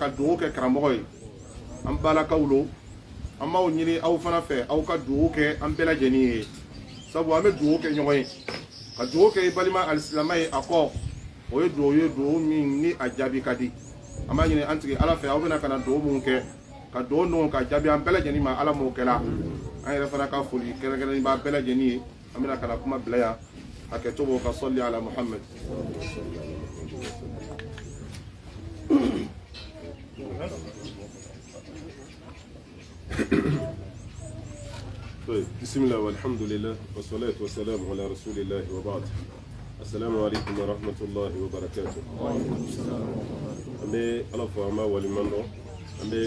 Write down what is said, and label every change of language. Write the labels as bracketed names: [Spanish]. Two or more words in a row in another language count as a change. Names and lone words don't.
[Bambara] ka dugawu kɛ karamɔgɔ ye an balakaw lo an b'aw ɲini aw fana fɛ aw ka dugawu kɛ an bɛɛ lajɛlen ye sabu an bɛ dugawu kɛ ɲɔgɔn ye ka dugawu kɛ i balima alisilama ye a kɔ o ye dugawu min ni a jaabi ka di an b'a ɲini an sigi ala fɛ aw bɛna ka na dugawu mun kɛ ka dugawu ninnu ka jaabi an bɛɛ lajɛlen ma ala m'o kɛla an yɛrɛ fana ka foli kɛrɛnkɛrɛnnen b'a bɛɛ lajɛlen ye an bɛna ka na kuma bila yan a kɛcogo ka [Arabic] صلِّ على محمد طيب بسم الله والحمد لله والصلاة والسلام على رسول الله وبعد السلام عليكم ورحمة الله وبركاته أمي ألفا ولمن أمي